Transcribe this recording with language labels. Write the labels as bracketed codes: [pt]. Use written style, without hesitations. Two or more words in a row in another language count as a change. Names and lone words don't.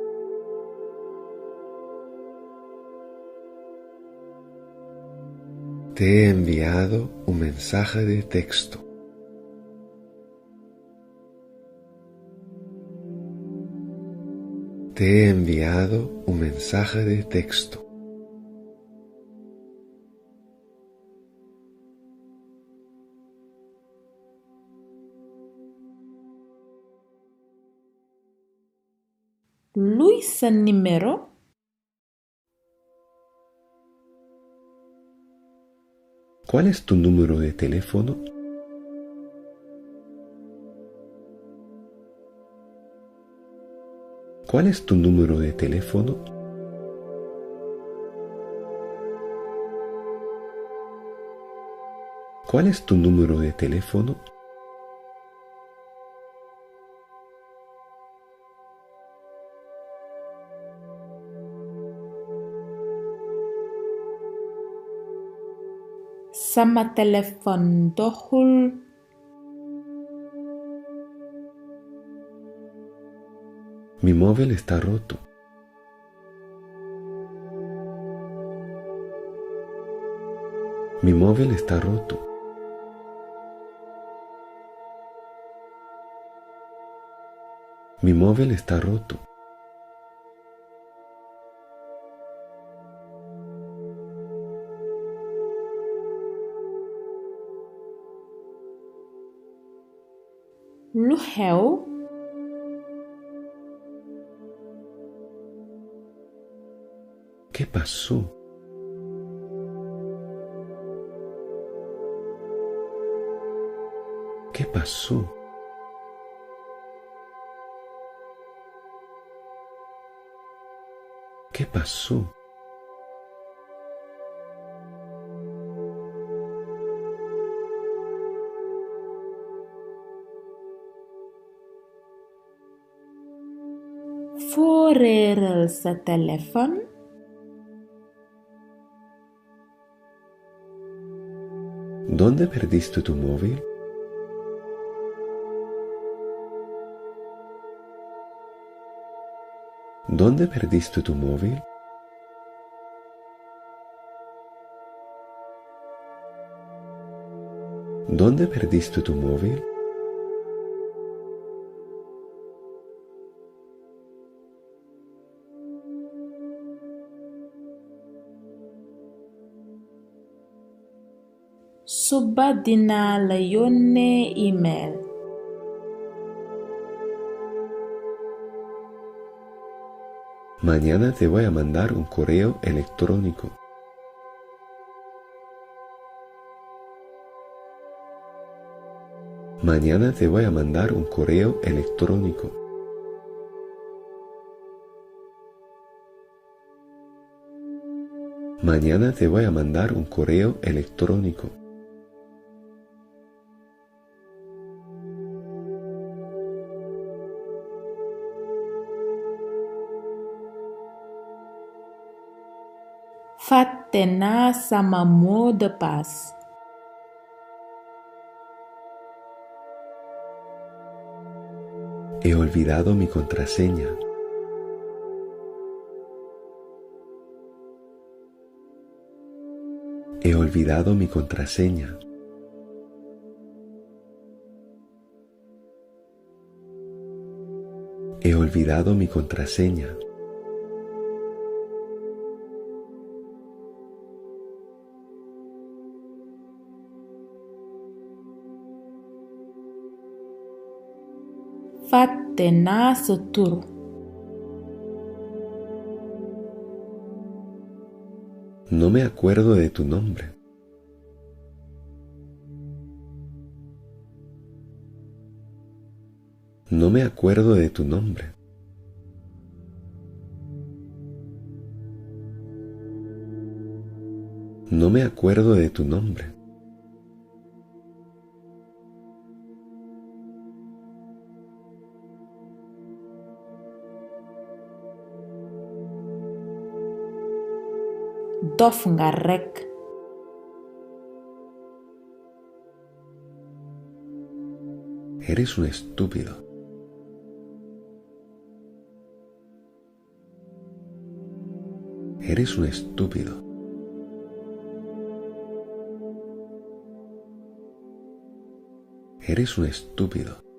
[es] Te he enviado un mensaje de texto. Te he enviado un mensaje de texto. [wo] Luy sa numéro? [es] ¿Cuál es tu número de teléfono? ¿Cuál es tu número de teléfono? ¿Cuál es tu número de teléfono? [wo] Sama téléphone doxul. [es] Mi móvil está roto. Mi móvil está roto. Mi móvil está roto. [wo] Lu xew? [es] ¿Qué pasó? ¿Qué pasó? ¿Qué pasó? [wo] Foo réeral sa téléphone? [es] ¿Dónde perdiste tu móvil? ¿Dónde perdiste tu móvil? ¿Dónde perdiste tu móvil? [wo] Suba dinaa la yónnee email. [es] Mañana te voy a mandar un correo electrónico. Mañana te voy a mandar un correo electrónico. Mañana te voy a mandar un correo electrónico. [wo] Fàtte naa sama [fr] mot de passe. [es] He olvidado mi contraseña. He olvidado mi contraseña. He olvidado mi contraseña. [wo] Fàtte naa sa tur. [es] No me acuerdo de tu nombre. No me acuerdo de tu nombre. No me acuerdo de tu nombre. [wo] Dof nga rekk. [es] Eres un estúpido. Eres un estúpido. Eres un estúpido.